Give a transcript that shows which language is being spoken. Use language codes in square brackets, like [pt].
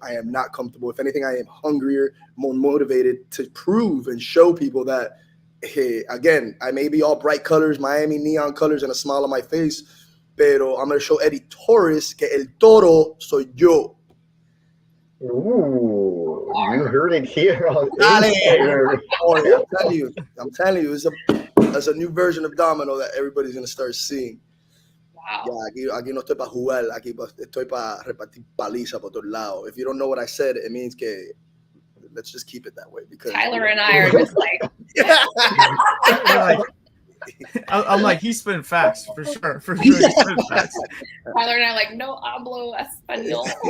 [en] I am not comfortable. If anything, I am hungrier, more motivated to prove and show people that, hey, again, I may be all bright colors, Miami neon colors, and a smile on my face, [es] pero [en] I'm going to show Eddie Torres [es] que el toro soy yo. [en] Ooh, you heard it here on Insider. I'm telling you, it's a new version of Domino that everybody's going to start seeing. Wow. [es] Yeah, aquí no estoy para jugar, aquí estoy para repartir paliza por todos lados. [en] If you don't know what I said, it means [es] que [en] let's just keep it that way. Because Tyler and I are just like, I'm like, he's spitting facts for sure. He's spitting facts. Tyler and I are like, [es] no hablo español.